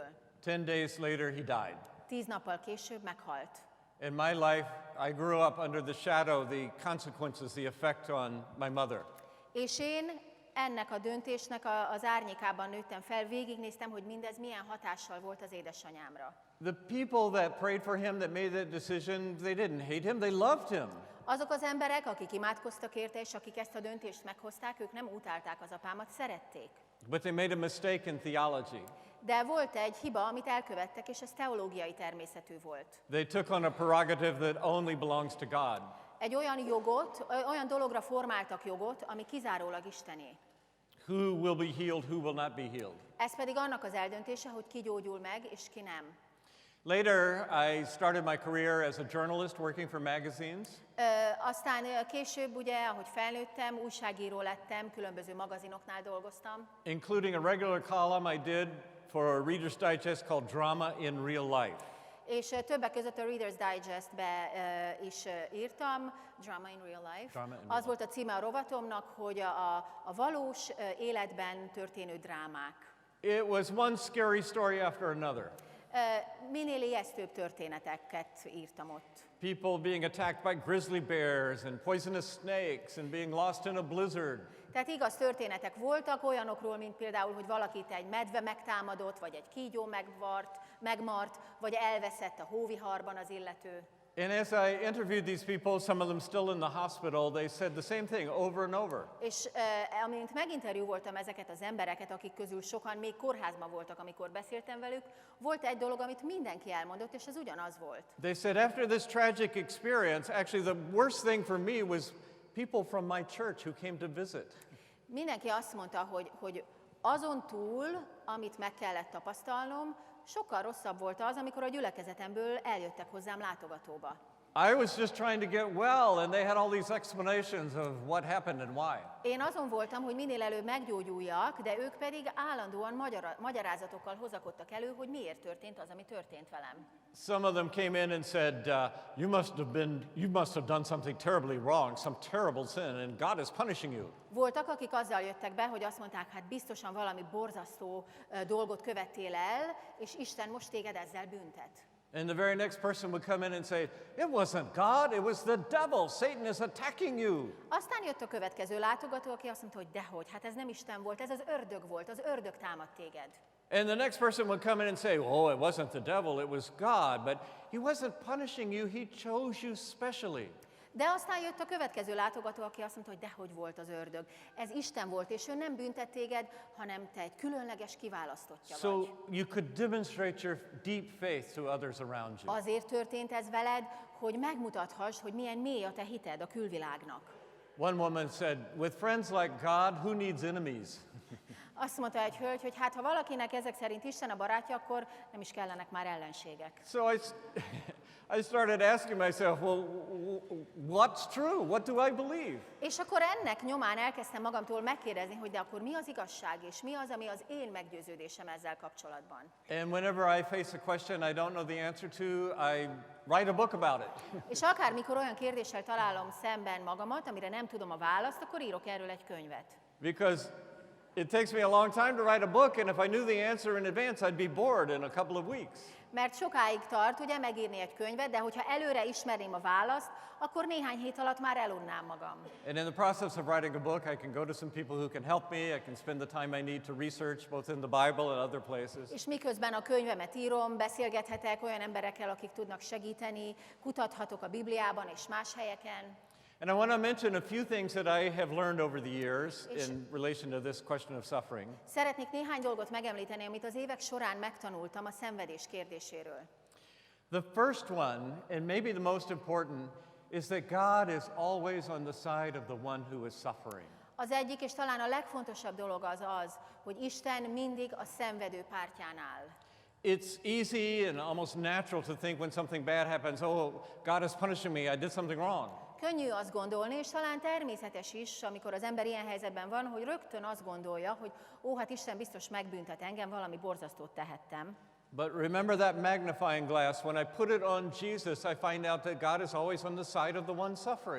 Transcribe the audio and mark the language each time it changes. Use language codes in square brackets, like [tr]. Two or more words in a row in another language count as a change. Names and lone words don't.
[en] 10 days later, he died. [hu] 10 nappal később meghalt. [en] In my life, I grew up under the shadow, the consequences, the effect on my mother. [hu] És én ennek a döntésnek az árnyékában nőttem fel, végignéztem, hogy mindez milyen hatással volt az édesanyámra. [en] The people that prayed for him, that made that decision, they didn't hate him, they loved him. [hu] Azok az emberek, akik imádkoztak érte, és akik ezt a döntést meghozták, ők nem utálták az apámat, szerették. [en] But they made a mistake in theology. [hu] De volt egy hiba, amit elkövettek, és ez teológiai természetű volt. [en] They took on a prerogative that only belongs to God. [hu] Egy olyan dologra formáltak jogot, ami kizárólag Istené. [en] Who will be healed, who will not be healed. [hu] Ez pedig annak az eldöntése, hogy ki gyógyul meg, és ki nem. [en] Later, I started my career as a journalist working for magazines. [hu] Aztán később, ugye, ahogy felnőttem, újságíró lettem, különböző magazinoknál dolgoztam. [en] Including a regular column I did for a Reader's Digest called Drama in Real Life. [hu] És többek között a Reader's Digest-be is írtam, Drama in Real Life. Az volt a címe a rovatomnak, hogy a valós életben történő drámák. [en] It was one scary story after another. [hu] Minél ijesztőbb történeteket írtam ott. [en] People being attacked by grizzly bears and poisonous snakes and being lost in a blizzard. [hu] Tehát igaz történetek voltak olyanokról, mint például, hogy valakit egy medve megtámadott, vagy egy kígyó megmart, vagy elveszett a hóviharban az illető. [en] And as I interviewed these people, some of them still in the hospital, they said the same thing over and over. [hu] És amint meginterjúvoltam ezeket az embereket, akik közül sokan még kórházban voltak, amikor beszéltem velük, volt egy dolog, amit mindenki elmondott, és ez ugyanaz volt. [en] They said after this tragic experience, actually the worst thing for me was people from my church who came to visit. [hu] Mindenki azt mondta, hogy azon túl, amit meg kellett tapasztalnom, sokkal rosszabb volt az, amikor a gyülekezetemből eljöttek hozzám látogatóba. [en] I was just trying to get well, and they had all these explanations of what happened and why. [hu] Én azon voltam, hogy minél előbb meggyógyuljak, de ők pedig állandóan magyarázatokkal hozakodtak elő, hogy miért történt az, ami történt velem. [en] Some of them came in and said, you must have done something terribly wrong, some terrible sin, and God is punishing you. [hu] Voltak, akik azzal jöttek be, hogy azt mondták, hát biztosan valami borzasztó dolgot követtél el, és Isten most téged ezzel büntet. [en] And the very next person would come in and say, it wasn't God, it was the devil. Satan is attacking you. [hu] Aztán jött a következő látogató, aki azt mondta, hogy dehogy, hát ez nem Isten volt, ez az ördög volt, az ördög támadt téged. [en] And the next person would come in and say, oh, it wasn't the devil, it was God. But he wasn't punishing you, he chose you specially. [hu] De aztán jött a következő látogató, aki azt mondta, hogy dehogy volt az ördög. Ez Isten volt, és ő nem büntet téged, hanem te egy különleges kiválasztottja So vagy. [en] you could demonstrate your deep faith to others around you. [hu] Azért történt ez veled, hogy megmutathass, hogy milyen mély a te hited a külvilágnak. [en] One woman said, with friends like God, who needs enemies? [hu] Azt mondta egy hölgy, hogy hát ha valakinek ezek szerint Isten a barátja, akkor nem is kellenek már ellenségek. [en] So I started asking myself, well, what's true? What do I believe? [hu] És akkor ennek nyomán elkezdtem magamtól megkérdezni, hogy de akkor mi az igazság, és mi az, ami az én meggyőződésem ezzel kapcsolatban. [en] And whenever I face a question I don't know the answer to, I write a book about it. [hu] És akármikor olyan kérdéssel találom szemben magamat, amire nem tudom a választ, akkor írok erről egy könyvet. [en] Because it takes me a long time to write a book, and if I knew the answer in advance, I'd be bored in a couple of weeks. [hu] Mert sokáig tart, ugye, megírni egy könyvet, de hogyha előre ismerném a választ, akkor néhány hét alatt már elunnám magam. [en] And in the process of writing a book, I can go to some people who can help me. I can spend the time I need to research both in the Bible and other places. [hu] És miközben a könyvemet írom, beszélgethetek olyan emberekkel, akik tudnak segíteni, kutathatok a Bibliában és más helyeken. [en] And I want to mention a few things that I have learned over the years in relation to this question of suffering. [hu] Szeretnék néhány dolgot megemlíteni, amit az évek során megtanultam a szenvedés kérdéséről. [en] The first one, and maybe the most important, is that God is always on the side of the one who is suffering. [hu] Az egyik és talán a legfontosabb dolog az, hogy Isten mindig a szenvedő pártján áll. [en] It's easy and almost natural to think when something bad happens, oh, God is punishing me, I did something wrong. [hu] Könnyű azt gondolni, és talán természetes is, amikor az ember ilyen helyzetben van, hogy rögtön azt gondolja, hogy hát Isten biztos megbüntet engem, valami borzasztót tehettem. [en] But remember that magnifying glass, when I put it on Jesus, I find out that God is always on the side of the one suffering.